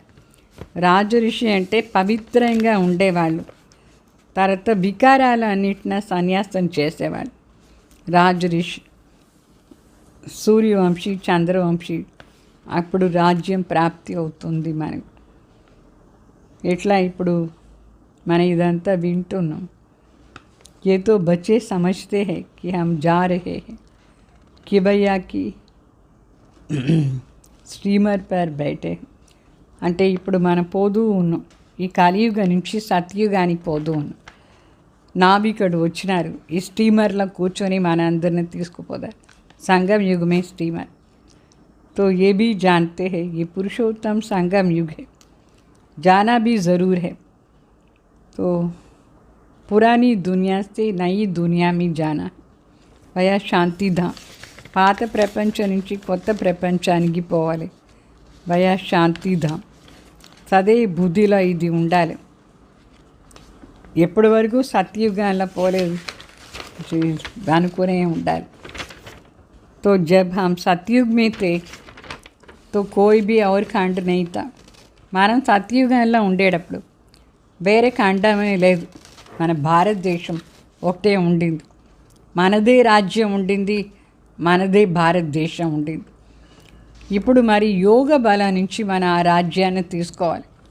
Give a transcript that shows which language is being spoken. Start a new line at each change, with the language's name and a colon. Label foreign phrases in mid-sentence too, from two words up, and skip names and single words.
Telugu: రాజఋషి అంటే పవిత్రంగా ఉండేవాళ్ళు, తర్వాత వికారాలు అన్నిటిన సన్యాసం చేసేవాళ్ళు. రాజరిషి, సూర్యవంశీ, చంద్రవంశీ, అప్పుడు రాజ్యం ప్రాప్తి అవుతుంది మనకు. ఎట్లా ఇప్పుడు మనం ఇదంతా వింటున్నాం.
Hindi: ये तो बच्चे समझते हैं कि हम जा रहे हैं कि भैया की स्टीमर पर बैठे.
Telugu: అంటే ఇప్పుడు మనం పోతూ ఉన్నాం, ఈ కలియుగ నుంచి సత్యుగానికి పోతూ ఉన్నాం. నావికుడు వచ్చినారు, ఈ స్టీమర్లో కూర్చొని మన అందరిని తీసుకుపోతారు.
Hindi: संगम युग में स्टीमर, तो ये भी जानते हैं ये पुरुषोत्तम संगम युग है, जाना भी ज़रूर है. तो पुरानी दुनिया से नई दुनिया में जाना, వయా శాంతిధామ్.
Telugu: పాత ప్రపంచం నుంచి కొత్త ప్రపంచానికి పోవాలి, వయా శాంతిధామ్. సదే బుద్ధిలో ఇది ఉండాలి. ఎప్పటి వరకు సత్యుగాల్లో పోలేదు అనుకునే ఉండాలి.
Hindi: तो जब हम सतयुग में थे तो कोई भी और खंड नहीं था.
Telugu: మనం సత్యుగంలో ఉండేటప్పుడు వేరే ఖండమే లేదు, మన భారతదేశం ఒకటే ఉండింది. మనదే రాజ్యం ఉండింది, మనదే భారతదేశం ఉండింది. ఇప్పుడు మరి యోగ బలం నుంచి మన ఆ రాజ్యాన్ని తీసుకోవాలి.